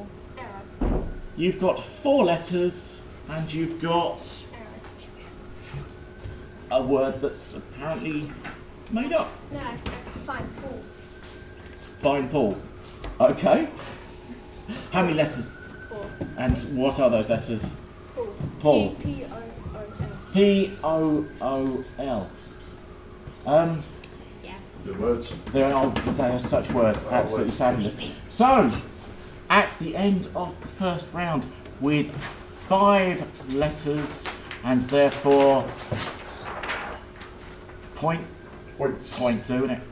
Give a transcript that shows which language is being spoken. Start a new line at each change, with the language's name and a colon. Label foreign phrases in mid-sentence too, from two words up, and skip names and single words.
English: You've got 4 letters, and you've got a word that's apparently made up. No, 5. Paul. Fine Paul. Okay. How many letters? 4. And what are those letters? Paul. Paul. P-O-O-L. P-O-O-L. Good words. They are such words. Absolutely fabulous. So, at the end of the first round, with 5 letters, and therefore point, doing it.